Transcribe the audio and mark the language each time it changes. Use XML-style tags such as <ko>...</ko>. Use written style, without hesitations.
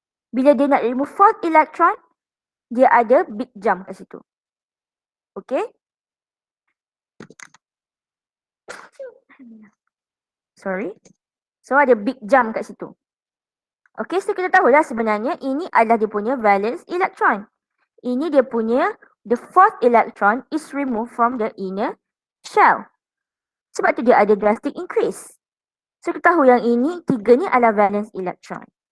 <ms>Bila dia nak remove</ms> <en>fourth electron,</en> <ms>dia ada</ms> <en>big jump</en> <ms>kat situ. Okay. Sorry. So ada</ms> <en>big jump</en> <ms>kat situ. Okay, so kita tahulah sebenarnya ini adalah dia punya valence electron. Ini dia punya,</ms> <en>the fourth electron is removed from the inner shell.</en> <ms>Sebab tu dia ada</ms> <en>drastic increase.</en> <ms>So kita tahu yang ini, 3 ni adalah valence electron.</ms>